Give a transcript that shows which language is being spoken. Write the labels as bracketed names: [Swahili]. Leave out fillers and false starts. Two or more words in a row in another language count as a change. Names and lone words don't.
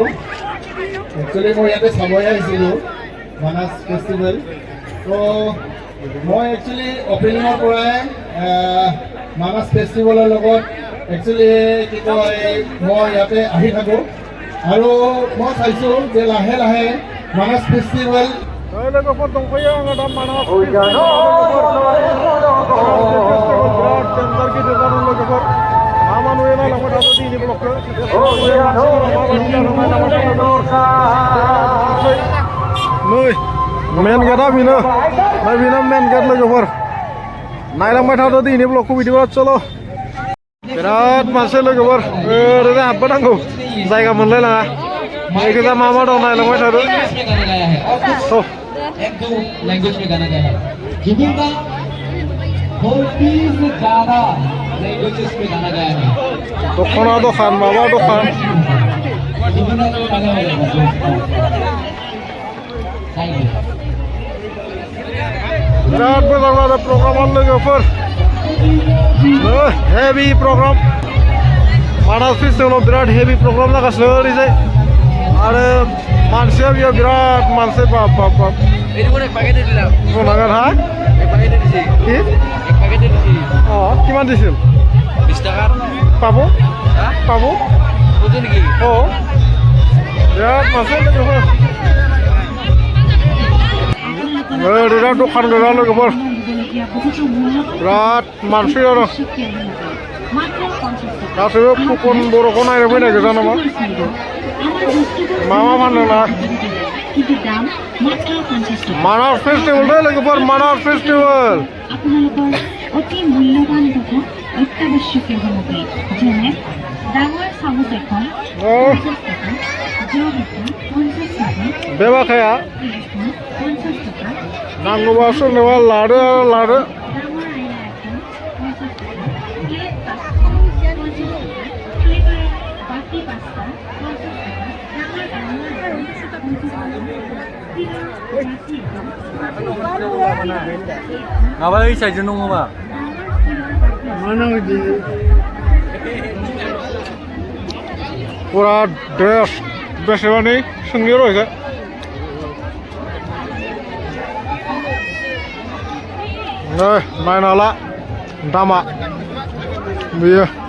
[Assamese] একচুৱেলি মই ইয়াতে চাবই আহিছিলোঁ মানাছ ফেষ্টিভেল। তো মই একচুৱেলি অপেনিঙৰ পৰাই মানাছ ফেষ্টিভেলৰ লগত একচুৱেলি কি কয় মই ইয়াতে আহি থাকোঁ আৰু মই চাইছোঁ যে লাহে লাহে মানাছ ফেষ্টিভেল [Bodo] लोगोफोर दंफैयो आङो दा मानास टेन्डार गिदिर जादों लोगोफोर मा मा नुयो नायलांबाय थादो दिनै ब्लगखौ नै मेन गेटआ बेनो नै बेनो [English] main gate [Bodo] लोगोफोर नायलांबाय थादो दिनै ब्लगखौ बिदिब्ला चलो बिराद मानसि लोगोफोर ओरैनो हाबबोनांगौ जायगा मोनलायलाङा गोजा मा मा दं नायलांबाय थादो [Hindi] एक दो लैंग्वेज में गाना गाया है जुबिन का 40 से ज्यादा लैंग्वेजेस में गाना गाया है [Bodo] दखाना दखान माबा दखान [Hindi] जुबिन का गाना गाया है [Bodo] बिराद मोजां जादों प्रग्रामा लोगोफोर [English] heavy program [Bodo] मानास फेस्टिभेलाव बिराद [English] heavy program [Bodo] जागासिनो ओरैजाय आरो मानसिया बेयाव बिराद मानसि बाप बाप बाप बुंनांगोन हा [Assamese] কি কিমান দিছিল 20 টাকা পাব পাব বুঝে নাকি [Bodo] বিরাট মাছ লোকফोर ओरैनो दखान गोजा लोगोफोर बिराद मानसि आरो गासैबो फुकन बर'खौ नायनो फैनाय गोजा नामा मा मा फानदों ना मानास फेस्टिभेल दे लोगोफोर मानास फेस्टिभेल [Assamese] অতি মূল্যবান তথা অত্যাৱশ্যকীয় সামগ্ৰী যেনে ডাঙৰ চামুচ এখন 50 টকা জগ এখন 50 টকা [Bodo] बेबाखाया [Assamese] 50 টকা [Bodo] नांगौबा सोरनोबा लादो लादो [Assamese] ডাঙৰ আইনা এখন 50 টকা প্লেট পাঁচটা 50 টকা প্লেটৰ বাতি পাঁচটা 50 টকা ডাঙৰ [Bodo] माबा साइडजों दङबा पुरा ड्रेस बेसेबांनि सोंनि रयखो नै नायना ला दामा बेयो